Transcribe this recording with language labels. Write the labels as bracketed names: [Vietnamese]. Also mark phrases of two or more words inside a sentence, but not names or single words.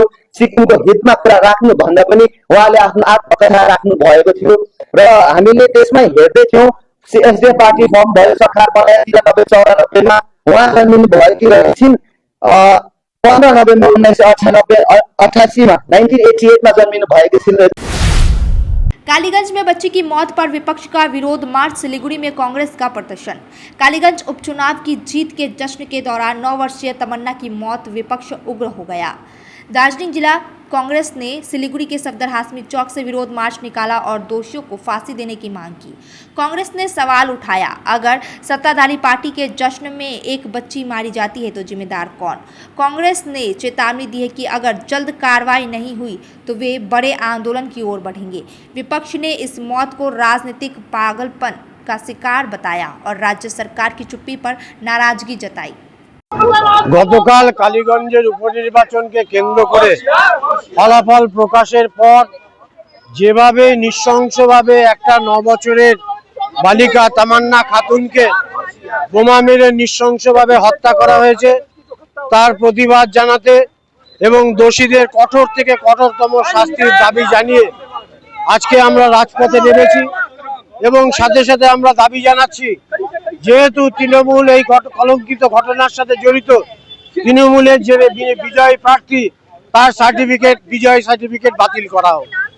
[Nepali] सिक्किमको हितमा कुरा राख्नु भन्दा पनि उहाँले आफ्नो आत्मकथा राख्नु भएको थियो र हामीले त्यसमै हेर्दै थियौँ। एसडिएफ पार्टी फर्म भयो सरकार बनाए 93-94 उहाँ जन्मिनु भएकी रहेछन्। 15 नोभेम्बर 1988 में 1988 में जन्मिनु भएकी छिन्। [Hindi] कालीगंज में बच्ची की मौत पर विपक्ष का विरोध मार्च। सिलीगुड़ी में कांग्रेस का प्रदर्शन। कालीगंज उपचुनाव की जीत के जश्न के दौरान 9 वर्षीय तमन्ना की मौत, विपक्ष उग्र हो गया। दार्जिलिंग जिला कांग्रेस ने सिलीगुड़ी के सफदर हाशमी चौक से विरोध मार्च निकाला और दोषियों को फांसी देने की मांग की। कांग्रेस ने सवाल उठाया, अगर सत्ताधारी पार्टी के जश्न में एक बच्ची मारी जाती है तो जिम्मेदार कौन। कांग्रेस ने चेतावनी दी है कि अगर जल्द कार्रवाई नहीं हुई तो वे बड़े आंदोलन की ओर बढ़ेंगे। विपक्ष ने इस मौत को राजनीतिक पागलपन का शिकार बताया और राज्य सरकार की चुप्पी पर नाराजगी जताई। [Bangla] গতকাল কালীগঞ্জের উপনির্বাচনকে কেন্দ্র করে ফলাফল প্রকাশের পর যেভাবে নৃশংসভাবে একটা 9 বছরের বালিকা তামান্না খাতুনকে বোমা মেরে নৃশংসভাবে হত্যা করা হয়েছে তার প্রতিবাদ জানাতে এবং দোষীদের কঠোর থেকে কঠোরতম শাস্তির দাবি জানিয়ে আজকে আমরা রাজপথে নেমেছি এবং সাথে সাথে আমরা দাবি জানাচ্ছি যেহেতু তৃণমূল এই কলঙ্কিত ঘটনার সাথে জড়িত, তৃণমূলের যে বিজয় প্রার্থী তার বিজয় সার্টিফিকেট বাতিল করা হোক।